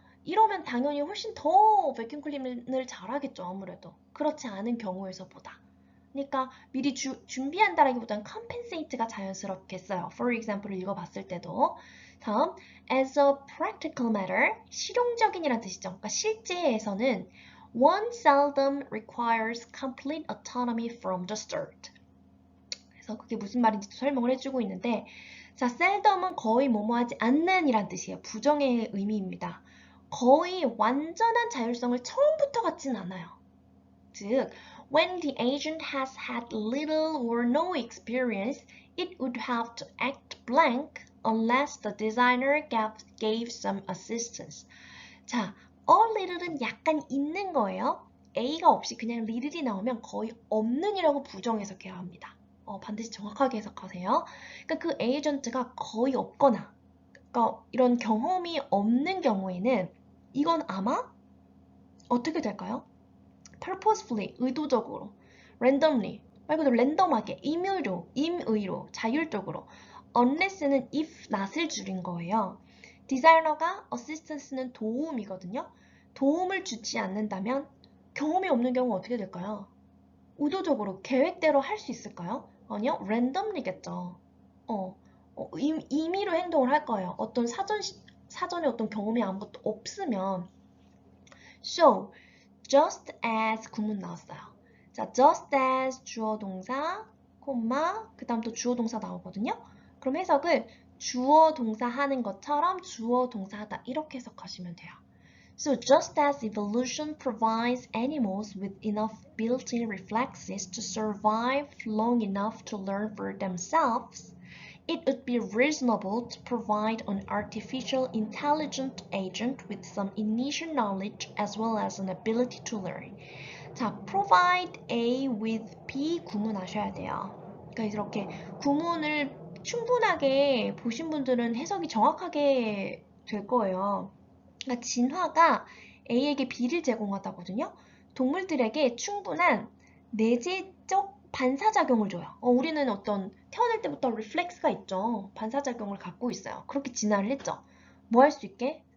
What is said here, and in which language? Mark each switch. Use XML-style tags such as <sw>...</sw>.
<ko>이러면 당연히 훨씬 더 베큐um 클리너를 잘하겠죠. 아무래도. 그렇지 않은 경우에서보다. 그러니까 미리 준비한다라기보다는 compensate가 자연스럽겠어요. For example을 읽어봤을 때도. 다음,</ko> <en>as a practical matter,</en> <ko>실용적인이란 뜻이죠. 그러니까 실제에서는</ko> <en>one seldom requires complete autonomy from the start.</en> <ko>그래서 그게 무슨 말인지 설명을 해주고 있는데 자, seldom은 거의 뭐뭐 하지 않는 이란 뜻이에요. 부정의 의미입니다. 거의 완전한 자율성을 처음부터 갖진 않아요.</ko> <en>즉, when the agent has had little or no experience, it would have to act blank unless the designer gave some assistance.</en> <ko>자, a little은 약간 있는 거예요. A가 없이 그냥 little이 나오면 거의 없는 이라고 부정 해석해야 합니다. 반드시 정확하게 해석하세요. 그러니까 그 에이전트가 거의 없거나, 그러니까 이런 경험이 없는 경우에는 이건 아마 어떻게 될까요? purposefully, 의도적으로, randomly, 말 그대로 랜덤하게, 임의로, 자율적으로, unless는 if, not을 줄인 거예요. 디자이너가 assistance는 도움이거든요. 도움을 주지 않는다면 경험이 없는 경우 어떻게 될까요? 의도적으로, 계획대로 할 수 있을까요? 아니요, randomly겠죠. 임의로 행동을 할 거예요. 어떤 사전에 어떤 경험이 아무것도 없으면. So, just as 구문 나왔어요. 자, just as 주어 동사, 콤마, 그 다음 또 주어 동사 나오거든요. 그럼 해석을 주어 동사 하는 것처럼 주어 동사 하다 이렇게 해석하시면 돼요.</ko> <en>So just as evolution provides animals with enough built-in reflexes to survive long enough to learn for themselves, it would be reasonable to provide an artificial intelligent agent with some initial knowledge as well as an ability to learn.</en> <ko>자, provide A with B 구문하셔야 돼요. 그러니까 이렇게 구문을 충분하게 보신 분들은 해석이 정확하게 될 거예요. 그러니까 진화가 A에게 B를 제공하다거든요. 동물들에게 충분한 내재적 반사작용을 줘요. 우리는 어떤 태어날 때부터 리플렉스가 있죠. 반사작용을 갖고 있어요. 그렇게 진화를 했죠. 뭐 할 수 있게?</ko>